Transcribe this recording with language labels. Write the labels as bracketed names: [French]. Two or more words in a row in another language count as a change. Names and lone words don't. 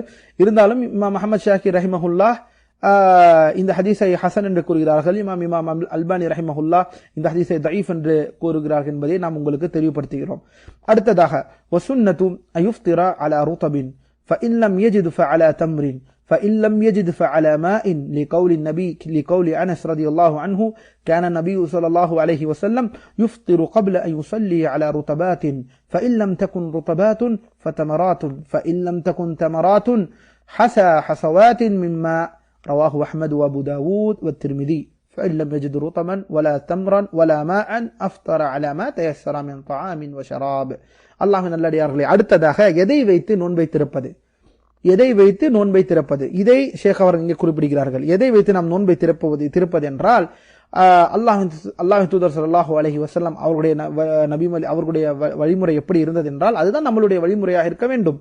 [Tamil] இருந்தாலும் இமாம் அஹ்மத் ஷாக்கிர் ரஹிமஹுல்லாஹ் இந்த ஹதீஸை ஹசன் என்று கூறுகிறார்கள். இமாம் அல்பானி ரஹிமஹுல்லாஹ் இந்த ஹதீஸை தஈஃப் என்று கூறுகிறார்கள் என்பதை நாம் உங்களுக்கு தெளிவுபடுத்துகிறோம். [Arabic] அடுத்ததாக, والسنة أن يفطر على رطب فإن لم يجد فعلى تمر فإن لم يجد فعلى ماء لقول أنس رضي الله عنه كان النبي صلى الله عليه وسلم يفطر قبل أن يصلي على رطبات فإن لم تكن رطبات فتمرات فإن لم تكن تمرات حصوات من ماء رواه أحمد وأبو داود والترمذي فإن لم يجد رطبا ولا تمرا ولا ماء أفطر على ما تيسر من طعام وشراب. [Tamil] அல்லாஹ்வின் நல்லடியார்களே, அடுத்ததாக எதை வைத்து நோன்பை திறப்பது, எதை வைத்து நோன்பை திறப்பது, இதை ஷேக் அவர்கள் இங்கே குறிப்பிடுகிறார்கள். எதை வைத்து நாம் நோன்பை திறப்பது என்றால் அல்லாஹ்வின் தூதர் [Arabic] صلى الله عليه وسلم [Tamil] அவருடைய அவர்களுடைய வழிமுறை எப்படி இருந்தது என்றால் அதுதான் நம்மளுடைய வழிமுறையாக இருக்க வேண்டும்.